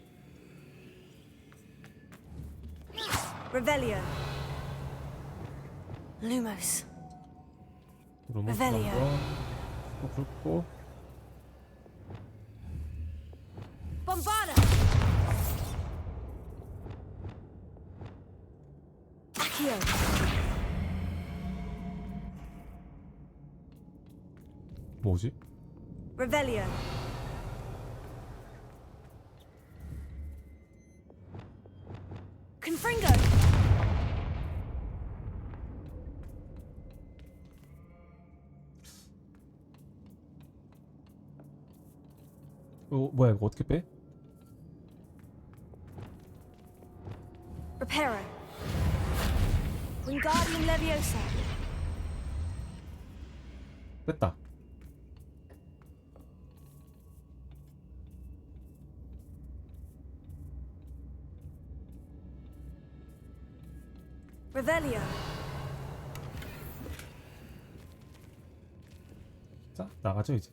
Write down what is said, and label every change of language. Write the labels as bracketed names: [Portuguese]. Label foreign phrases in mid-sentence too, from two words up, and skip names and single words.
[Latin] Revelio. Lumos. [Korean] 로몬 [Latin] Revelio. [Korean] 또 굵고. [Latin] Bombarda. Accio. [Korean] 뭐지? [Latin] Revelio. Confringo. [Korean] 뭐야 이거 어떻게 빼? [Latin] Reparo. Wingardium Leviosa. [Korean] 뺐다. [Latin] Revelio. [Korean] 자, 나가죠 이제.